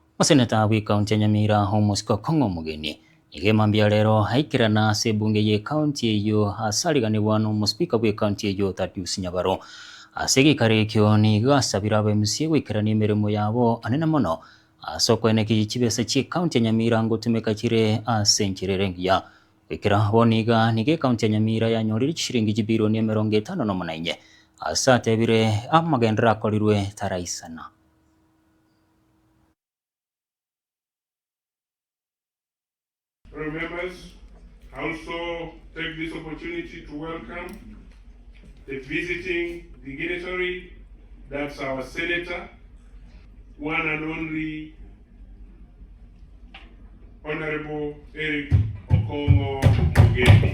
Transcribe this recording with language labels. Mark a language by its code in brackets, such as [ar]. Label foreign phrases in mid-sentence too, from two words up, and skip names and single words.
[guz] Maseneta wi kaunti ya Nyamira Sen Omogeni nigemambia lero haikirana se bunge ye kaunti eyo asaliganibwa n'omuspika wi kaunti eyo Thaddeus Nyabaro asegikarekyo nigasabira abaMCA gwikirana emirimo yabo anene mono asokweneki chibesa chi kaunti ya Nyamira ngotumeka kire asenkirerengia gwikira boniga nige kaunti ya Nyamira yanyorire shilingi bilioni 54 asatebire amagendera akorirwe taraisana. [en] Members, also take this opportunity to welcome the visiting dignitary, that's our Senator, one and only Honorable Eric Omogeni.